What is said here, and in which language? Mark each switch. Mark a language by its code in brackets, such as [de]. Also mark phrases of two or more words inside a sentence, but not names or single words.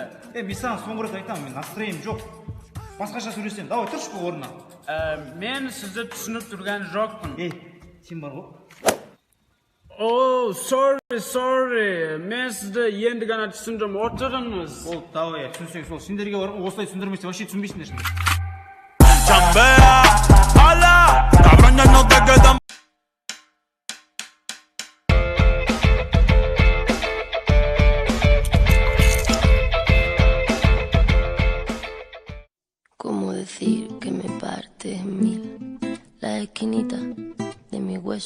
[kk] Мен саған соңғы рет айтамын, мен настроением жоқ. Басқаша сөйлесем, давай тұрш бұл орнына. Мен сізді түсініп тұрған жоқпын. Сен бар ғой? [en] Oh, sorry. [kk] Мен сізді енді ғана түсіндім, отырыңыз. Ол, давай, түсінсең сол. Сендерге бар ғой, осылай түсіндірмесе, вообще түсінбейсіңдер. [es] Chambea, ala, cabrón, ya no te quedan. ¿Cómo decir que me parte en mil las esquinitas de mi hueso?